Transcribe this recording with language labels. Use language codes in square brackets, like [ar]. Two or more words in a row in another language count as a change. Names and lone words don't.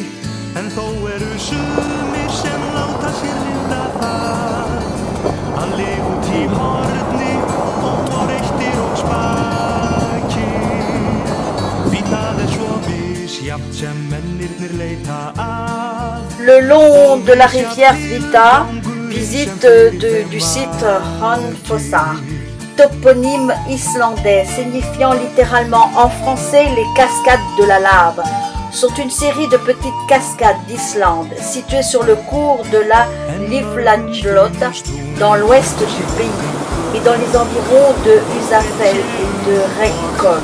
[is] En þó eru sumir sem láta sér lynda það að lifa út í horni og reyktir og spakir. Því það svo misjafnt sem mennirnir leita að. [fr] Le long de la rivière Svita, visite du site Ronfossar, toponyme islandais signifiant littéralement en français les cascades de la lave, sont une série de petites cascades d'Islande situées sur le cours de la Livfjallot dans l'ouest du pays et dans les environs de Husafell et de Reykjavik.